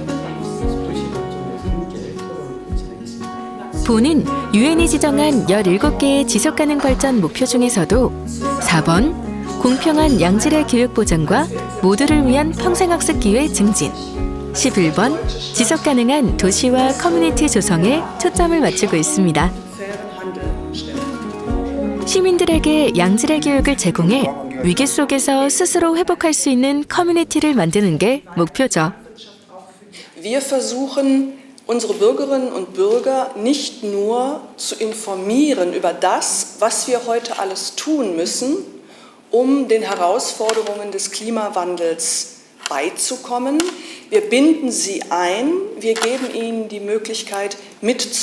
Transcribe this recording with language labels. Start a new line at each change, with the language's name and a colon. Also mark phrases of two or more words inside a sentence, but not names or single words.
Korean: 본은 유엔이 지정한 17개의 지속가능 발전 목표 중에서도 4번 공평한 양질의 교육 보장과 모두를 위한 평생학습 기회 증진, 11번 지속가능한 도시와 커뮤니티 조성에 초점을 맞추고 있습니다. 시민들에게 양질의 교육을 제공해 위기 속에서 스스로 회복할 수 있는 커뮤니티를 만드는 게 목표죠.
German: Wir versuchen, unsere Bürgerinnen und Bürger nicht nur zu informieren über das, was wir heute alles tun müssen, um den Herausforderungen des Klimawandels beizukommen. Wir binden sie ein, wir geben ihnen die Möglichkeit mitzumachen.